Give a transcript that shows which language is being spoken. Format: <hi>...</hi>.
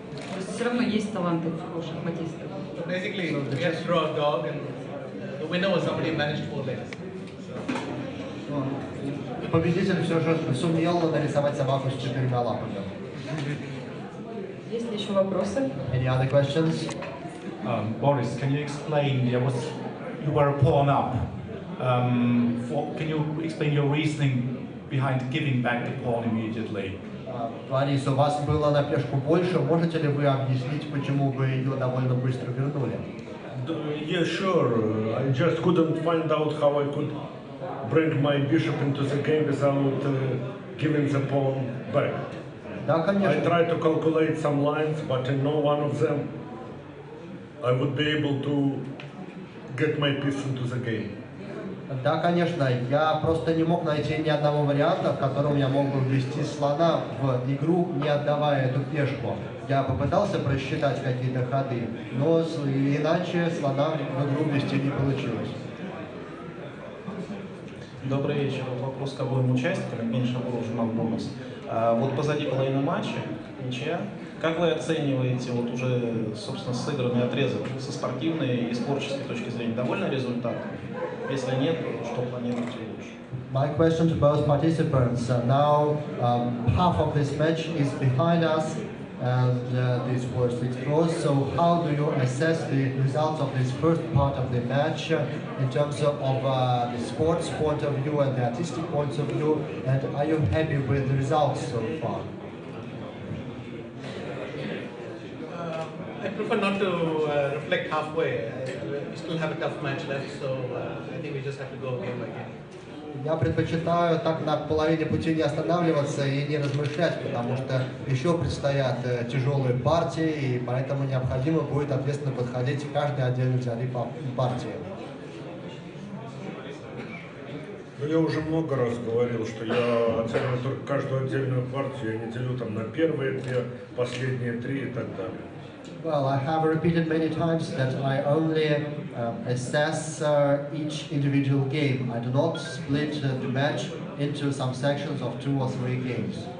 <ru>То есть все равно есть таланты у шахматистов.</ru> <en>Basically, we had to draw a dog, and the winner was somebody who managed 4 legs.</en> <ru>Победитель все же сумел нарисовать собаку с 4 лапами. Есть ли еще вопросы?</ru> <en>Any other questions? Boris, can you explain, you were a pawn up. Can you explain your reasoning behind giving back the pawn immediately?</en> <ru>Борис, у вас было на пешку больше. Можете ли вы объяснить, почему вы ее довольно быстро вернули?</ru> <en>Yeah, sure. I just couldn't find out how I could bring my bishop into the game without giving the pawn back.</en> <ru>Да, конечно.</ru> <en>I tried to calculate some lines, but in no one of them I would be able to get my piece into the game.</en> <ru>Да, конечно. Я просто не мог найти ни одного варианта, в котором я мог бы ввести слона в игру, не отдавая эту пешку. Я попытался просчитать какие-то ходы, но иначе слона в игру ввести не получилось. Добрый вечер. Вопрос к обоим участникам. Евгений Шабуров, журнал «Бонус». Вот позади половины матча, ничья. Как вы оцениваете вот уже, собственно, сыгранный отрезок со спортивной и с творческой точки зрения? Довольны результатом? Если нет, то что планируете лучше?</ru> <en>My question to both participants. Now, half of this match is behind us, and this was 6 draws. So, how do you assess the results of this first part of the match in terms of the sports point of view and the artistic points of view? And are you happy with the results so far? I prefer not to reflect halfway. We still have a tough match left, so I think we just have to go game by game.</en> <ru>Я предпочитаю так на половине пути не останавливаться и не размышлять, потому что еще предстоят тяжелые партии, и поэтому необходимо будет ответственно подходить к каждой отдельной взятой партии. Ну, я уже много раз говорил, что я оцениваю только каждую отдельную партию, я не делю там на первые две, последние три и так далее.</ru> <en>Well, I have repeated many times that I only assess each individual game. I do not split the match into some sections of 2 or 3 games.</en>